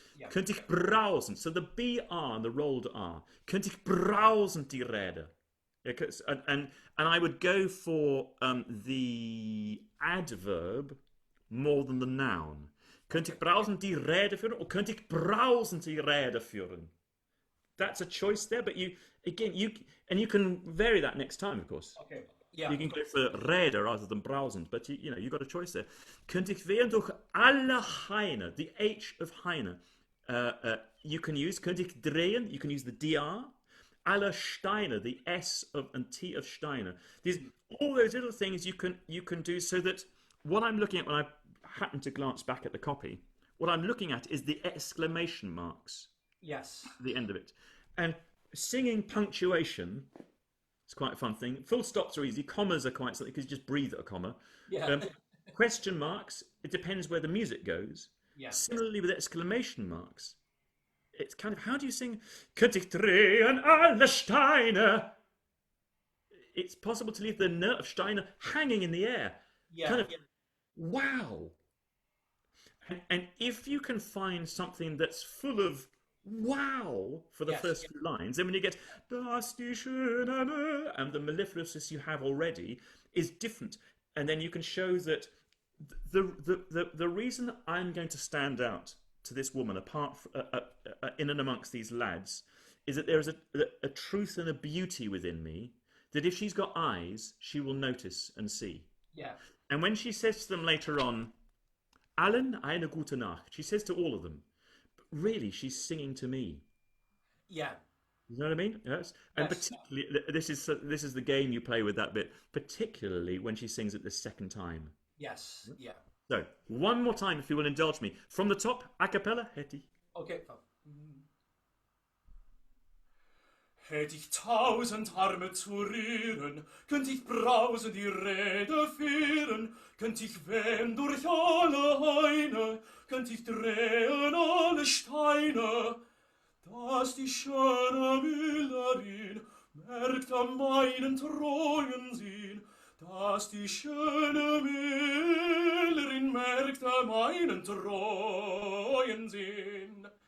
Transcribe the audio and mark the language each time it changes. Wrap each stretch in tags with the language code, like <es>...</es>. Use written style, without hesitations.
<de>Könnte ich brausen,</de> <en>so the BR and the rolled R.</en> <de>Könnte ich brausen die Rede.</de> <en>And I would go for the adverb more than the noun.</en> <de>Könnte ich brausen die Rede führen, or könnte ich brausen die Rede führen?</de> <en>That's a choice there, but you can vary that next time, of course. Okay. Yeah. You can go for Rede rather than brausen, but you've got a choice there.</en> <de>Könnte ich wehen durch alle Haine,</de> <en>the H of Haine. You can use,</en> <de>könnte ich drehen,</de> <en>you can use the DR.</en> <de>Alle Steine,</de> <en>the S and T of Steine. All those little things you can do, so that what I'm looking at when I happen to glance back at the copy, what I'm looking at is the exclamation marks. Yes. At the end of it. And singing punctuation, it's quite a fun thing. Full stops are easy. Commas are quite something because you just breathe at a comma. Yeah. Question marks, it depends where the music goes. Yeah. Similarly with exclamation marks, it's kind of, how do you sing?</en> <de>Könnte ich drehen alle Steine?</de> <en>It's possible to leave the note of Steine hanging in the air. Yeah. Kind of, wow. And if you can find something that's full of wow for the first few lines, then when you get</en> <de>das die schöne</de> <en>and the mellifluous you have already is different, and then you can show that the reason I'm going to stand out to this woman, apart in and amongst these lads, is that there is a truth and a beauty within me that if she's got eyes, she will notice and see. Yeah. And when she says to them later on,</en> <de>Allen eine gute Nacht,</de> <en>she says to all of them, but really she's singing to me. Yeah. You know what I mean? Yes. And particularly, this is the game you play with that bit, particularly when she sings it the second time. Yes. Yeah. So, one more time, if you will indulge me. From the top, a cappella, Hetty. Okay.</en> <de>Hätt ich 1000 Arme zu rühren, könnt ich brausend die Rede führen, könnt ich wehen durch alle Haine, könnt ich drehen alle Steine, dass die schöne Müllerin merkt an meinen treuen Sinn, dass die schöne Müllerin merkt an meinen treuen Sinn.</de>